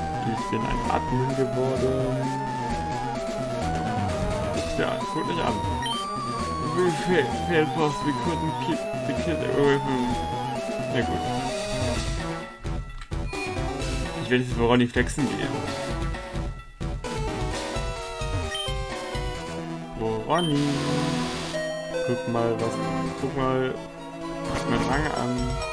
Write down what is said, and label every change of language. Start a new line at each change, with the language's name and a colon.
German: Ich bin ein Admin geworden. Ja, guck nicht an.
English: We failed boss, we couldn't keep the kid away from...
German: Na gut. Ich werde jetzt für Ronny flexen gehen. Ronny, guck mal, mein Rang an.